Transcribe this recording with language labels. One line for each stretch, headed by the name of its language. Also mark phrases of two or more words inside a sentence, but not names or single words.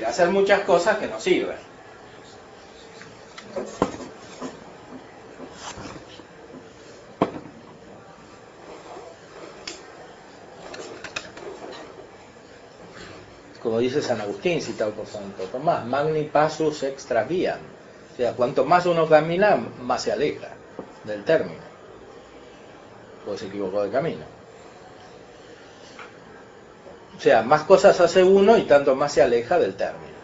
Spanish: Hacer muchas cosas que no sirven. Como dice San Agustín, citado por Santo Tomás,
Latin: magni passus extra viam.
Spanish: O sea, cuanto más uno camina, más se aleja del término. Pues se equivocó de camino. O sea, más cosas hace uno y tanto más se aleja del término.